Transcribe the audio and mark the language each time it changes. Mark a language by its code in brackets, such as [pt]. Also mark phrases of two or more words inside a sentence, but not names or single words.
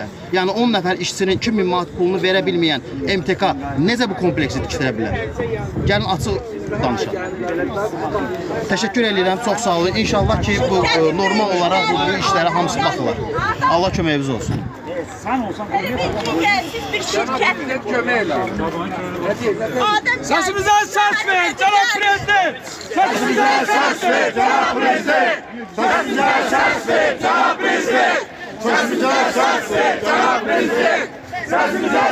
[az] Yəni 10 nəfər işçinin 2000 manat pulunu verə bilməyən MTK necə bu kompleksi tikdirə bilər? Gəlin açıq danışaq. Təşəkkür edirəm, çox sağ olun. İnşallah ki, bu normal olaraq bu işlərə hamısı baxılar. Allah köməyiniz olsun. Siz bir şirkət. Sesimize ses ver Cenab Prezident! Sesimize ses ver Cenab Prezident! Sesimize ses ver Cenab Prezident! Sesimize ses ver Cenab Prezident! Sesimize